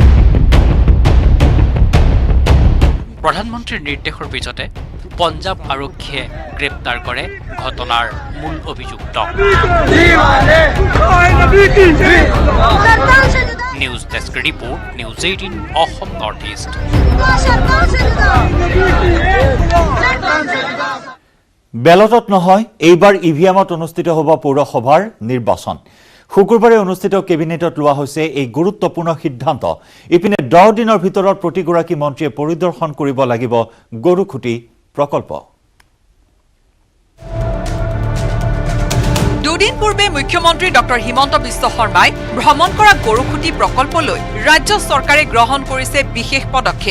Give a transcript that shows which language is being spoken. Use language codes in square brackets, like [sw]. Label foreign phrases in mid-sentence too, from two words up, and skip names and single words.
[as] প্ৰধানমন্ত্ৰীৰ নিৰ্দেশৰ পিছতে পঞ্জাৱ আৰক্ষীয়ে গ্ৰেপ্তাৰ কৰে ঘটনাৰ মূল অভিযুক্তক। নিউজ ডেস্ক ৰিপৰ্ট, নিউজ 18 অসম নৰ্থ ইষ্ট। [hi] सरतान से जुदा, सरतान से जुदा। [as] বেলটত নহয়, এইবাৰ ইভিএমত অনুষ্ঠিত হ'ব পৌৰসভাৰ নিৰ্বাচন। শুকুৰবাৰে অনুষ্ঠিত কেবিনেটত লোৱা হৈছে এই গুৰুত্বপূৰ্ণ সিদ্ধান্ত। ইপিনে 10 দিনৰ ভিতৰত প্ৰতিগৰাকী মন্ত্ৰীয়ে পৰিদৰ্শন কৰিব লাগিব গৰুখুটি প্ৰকল্প। দুদিন পূৰ্বে মুখ্যমন্ত্ৰী ডক্টৰ হিমন্ত বিশ্ব শৰ্মাই ভ্ৰমণ কৰা গৰুখুটি প্ৰকল্পলৈ ৰাজ্য চৰকাৰে গ্ৰহণ কৰিছে বিশেষ পদক্ষেপ।